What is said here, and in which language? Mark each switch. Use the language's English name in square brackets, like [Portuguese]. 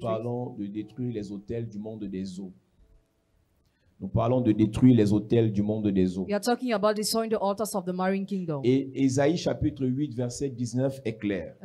[French] parlons de détruire les autels du monde des eaux. Nous parlons de détruire les autels du monde des eaux. [English] We are talking about destroying the altars of the marine kingdom. [French] Et Ésaïe chapitre 8 verset 19 est clair.